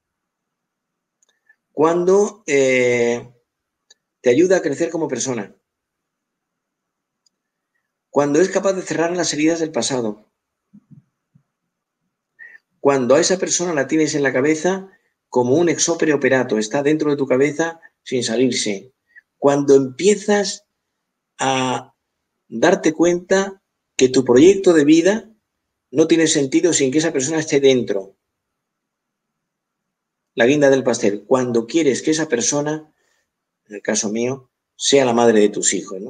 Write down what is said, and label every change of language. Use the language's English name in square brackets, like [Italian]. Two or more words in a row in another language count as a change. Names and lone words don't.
[Spanish] Cuando te ayuda a crecer como persona. Cuando es capaz de cerrar las heridas del pasado. Cuando a esa persona la tienes en la cabeza como un [Latin] ex opere operato, [Spanish] está dentro de tu cabeza sin salirse. Cuando empiezas a darte cuenta que tu proyecto de vida no tiene sentido sin que esa persona esté dentro. La guinda del pastel. Cuando quieres que esa persona, en el caso mío, sea la madre de tus hijos, ¿no?